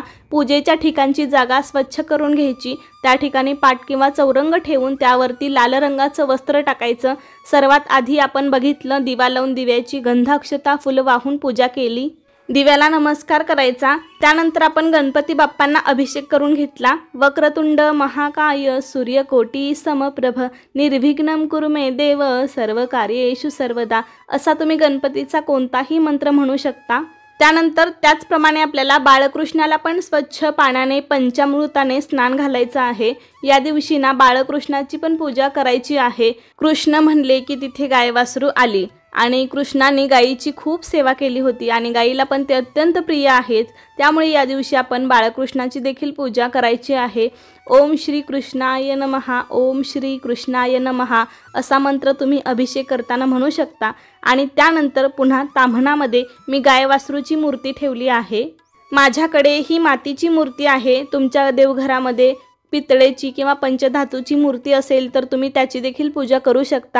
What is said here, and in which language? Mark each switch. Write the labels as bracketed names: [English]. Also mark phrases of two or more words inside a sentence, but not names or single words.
[Marathi] पूजेच्या ठिकाणची जागा स्वच्छ करून घ्यायची, त्या ठिकाणी पाट किंवा चौरंग ठेवून त्यावरती लाल रंगाचं वस्त्र टाकायचं। सर्वात आधी आपण बघितलं, दिवा लावून दिव्याची गंध अक्षता फुलं वाहून पूजा केली, दिव्याला नमस्कार करायचा। त्यानंतर आपण गणपती बाप्पांना अभिषेक करून घेतला। [Sanskrit] वक्रतुंड महाकाय सूर्यकोटी समप्रभ निर्विघ्नं कुरु मे देव सर्व कार्येषु सर्वदा [Marathi] असा तुम्ही गणपतीचा कोणताही मंत्र म्हणू शकता। त्यानंतर त्याचप्रमाणे आपल्याला बाळकृष्णाला पण स्वच्छ पाण्याने पंचामृताने स्नान घालायचं आहे। या दिवशी ना बाळकृष्णाची पण पूजा करायची आहे। कृष्ण म्हणले की तिथे गाय वासरू आली आणि कृष्णाने गायीची खूप सेवा केली होती आणि गायीला पण ते अत्यंत प्रिय आहेत, त्यामुळे या दिवशी आपण बाळकृष्णाची देखील पूजा करायची आहे। [Sanskrit] ओम श्री कृष्णाय नमः, ओम श्री कृष्णाय नमः [Marathi] असा मंत्र तुम्ही अभिषेक करताना म्हणू शकता। आणि त्यानंतर पुन्हा ताम्हणामध्ये मी गाय वासरूची मूर्ती ठेवली आहे। माझ्याकडे ही मातीची मूर्ती आहे, तुमच्या देवघरामध्ये पितळेची किंवा पंचधातूची मूर्ती असेल तर तुम्ही त्याची देखील पूजा करू शकता।